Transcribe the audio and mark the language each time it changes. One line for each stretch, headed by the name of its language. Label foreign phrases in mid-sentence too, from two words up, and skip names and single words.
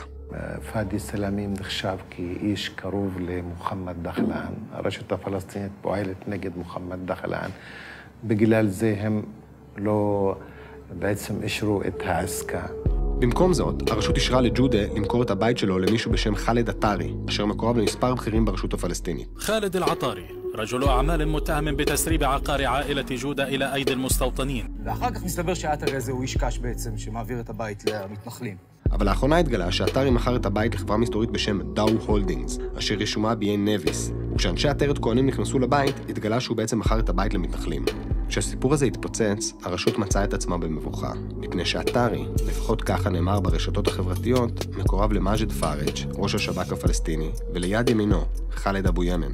Hebrew: פאדי סלאמין נחשב כאיש קרוב למוחמד דחלן. הרשות הפלסטינית פועלת נגד מוחמד דחלן. בגלל זה הם לא בעצם אישרו את העסקה. במקום זאת, הרשות אישרה לג'ודה למכור את הבית שלו למישהו בשם חאלד עטארי, אשר מקורב למספר בכירים ברשות הפלסטינית.
Arabic: خالد العطاري رجل أعمال متهم بتسريب عقار عائلة جودة إلى أيدي المستوطنين.
Hebrew: ואחר כך מסתבר שהעטארי הזה הוא איש קש בעצם, שמעביר את הבית למתנחלים. אבל לאחרונה התגלה שעטארי מכר את הבית לחברה מסתורית בשם דאו הולדינגס, אשר רשומה בעין נביס. וכשאנשי עטרת כהנים נכנסו לבית, התגלה שהוא בעצם מכר את הבית למתנחלים. כשהסיפור הזה התפוצץ, הרשות מצאה את עצמה במבוכה, מפני שעטארי, לפחות ככה נאמר ברשתות החברתיות, מקורב למאג'ד פארג', ראש השב"כ הפלסטיני, וליד ימינו, חאלד אבו ימן.